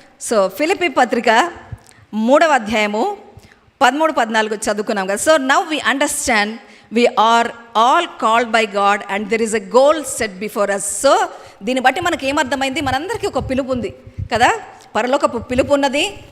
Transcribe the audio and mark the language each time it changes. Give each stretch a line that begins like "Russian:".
Telugu: So Philippi పత్రిక 3వ అధ్యాయము 13-14 చదువుకున్నాం కదా.
English: So now we understand we are all called by God and there is a goal set before us.
Telugu: So దీన్ని బట్టి మనకి ఏమర్థమైంది, మనందరికీ ఒక పిలుపు ఉంది కదా, పరలోకపు పిలుపు ఉన్నది.